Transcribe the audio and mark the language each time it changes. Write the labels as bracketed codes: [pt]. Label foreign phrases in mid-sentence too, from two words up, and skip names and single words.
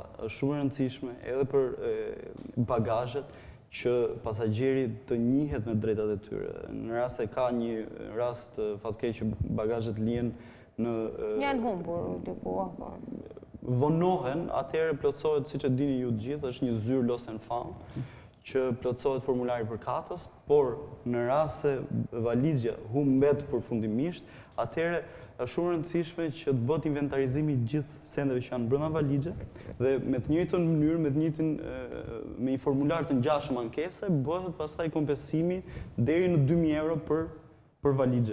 [sq] Është shumë e rëndësishme edhe për bagazhet që pasagjeri të njihet me drejtat e tyre. Në rast se ka një rast fatkeq që bagazhet lihen janë humbur diku apo vonohen, atëherë plotësohet, siç e dini ju të gjithë, është një zyrë [en] lost and found [sq] që plotësohet formulari për katës, por në rast se valizja humbet përfundimisht, atëherë është shumë rëndësishme që të bëhet inventarizimi i gjithë sendeve që janë brenda valizhe dhe me të njëjtën mënyrë, me një formular të ngjashëm ankese, bëhet pastaj kompensimi deri në 2.000 euro për valizhe.